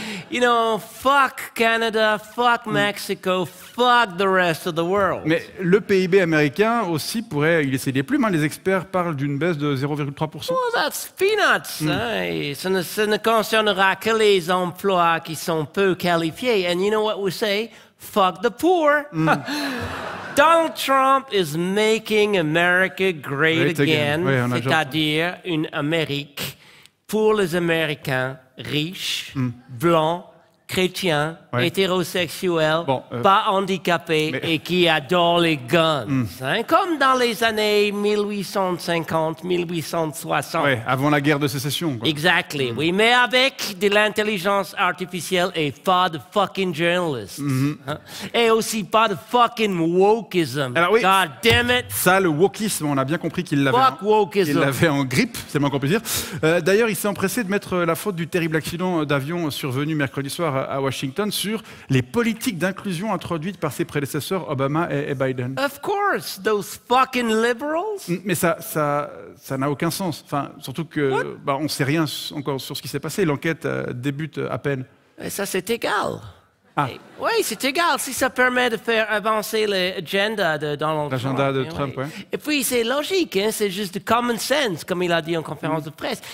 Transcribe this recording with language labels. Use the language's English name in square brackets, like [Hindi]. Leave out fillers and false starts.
[English] You know, fuck Canada, fuck Mexico, fuck the rest of the world. [French] Mais le PIB américain aussi pourrait y laisser des plumes. Les experts parlent d'une baisse de 0,3%. [English] Oh, that's peanuts. Hein? [French] Et ça ne concernera que les emplois qui sont peu qualifiés. [English] And you know what we say? Fuck the poor. Donald Trump is making America great again, [French] oui, c'est-à-dire une Amérique pour les Américains riches, blancs, chrétiens, hétérosexuels, pas handicapés et qui adorent les guns. Hein, comme dans les années 1850, 1860. Oui, avant la guerre de sécession. Quoi. [English] Exactly, [French] oui, mais avec de l'intelligence artificielle et pas de [English] fucking journalists. [French] Hein? Et aussi pas de [English] fucking wokeism. [French] Alors, oui, [English] God damn it. [French] Ça, le wokisme, on a bien compris qu'il l'avait en grippe, c'est le moins qu'on peut dire. D'ailleurs, il s'est empressé de mettre la faute du terrible accident d'avion survenu mercredi soir à Washington sur les politiques d'inclusion introduites par ses prédécesseurs Obama et Biden. [English] Of course, those fucking liberals. [French] Mais ça n'a aucun sens. Enfin, surtout que on ne sait rien encore sur ce qui s'est passé. L'enquête débute à peine. Et ça, c'est égal. Ah. Oui, c'est égal si ça permet de faire avancer l'agenda de Donald Trump. L'agenda de Trump, oui. Et puis, c'est logique, hein, c'est juste du [English] common sense, [French] comme il a dit en conférence de presse.